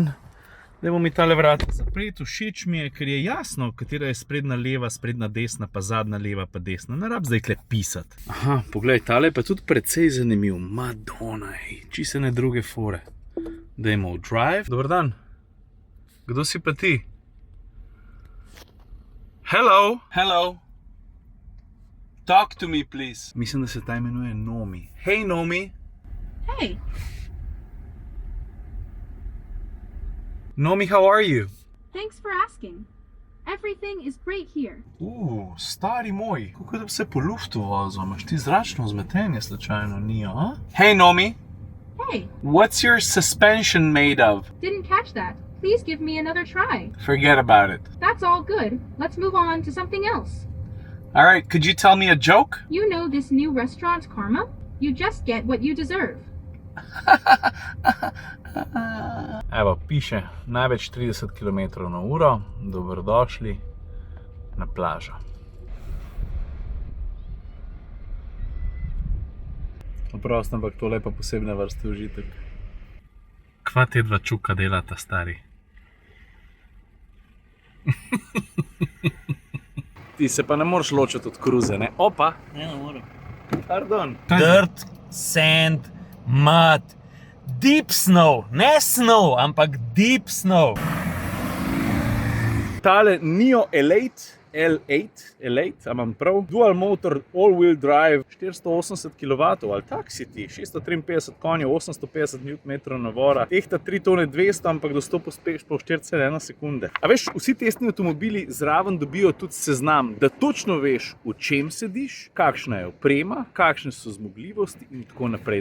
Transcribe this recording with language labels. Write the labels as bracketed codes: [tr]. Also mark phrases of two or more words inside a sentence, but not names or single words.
[sl] Da bomo mi tale vrata zapreti, všeč mi je, ker je jasno, katera je sprednja leva, sprednja desna, pa zadnja leva, pa desna. Ne rab zdaj tle pisati. Aha, poglej, tale pa tudi precej zanimiv. Madonna, čisto ne druge fore. Dajmo v drive. [hr] Dobar dan. [sl] Kdo si pa ti? [en] Hello. Hello. Talk to me, please. [sl] Mislim, da se ta imenuje Nomi. Hej, Nomi. [en] Hey, Nomi, how are you? Thanks for asking. Everything is great here. [sl] Stari moj. Kako da bi se po luftu vozil? Imaš ti zračno vzmetenje slučajno, Nio, a? Hey, Nomi. [en] Hey, What's your suspension made of? didn't catch that. Please give me another try. Forget about it. That's all good. Let's move on to something else. Alright, could you tell me a joke? You know this new restaurant, Karma? You just get what you deserve. [sl] Evo, piše, največ 30 km/h, dobrodošli na plažo. Oprost, ampak tole je pa posebne vrste užitek. Kva te dva čuka delata, stari? Ti se pa ne moreš ločiti od kruze, ne? Opa! Ne morem. Pardon. [en] Dirt, sand, mud, deep snow. [sl] Ne snow, ampak [en] deep snow. [sl] Tale Nio Elate, Elate, a imam prav? [en] Dual motor, all-wheel drive, [sl] 480 kW, ali tak si ti, 653 konjev, 850 Nm navora, tehta 3 tone 200, ampak do 100 pospeš po 4,1 sekunde. A veš, vsi testni avtomobili zraven dobijo tudi seznam, da točno veš, v čem sediš, kakšna je oprema, kakšne so zmogljivosti in tako naprej.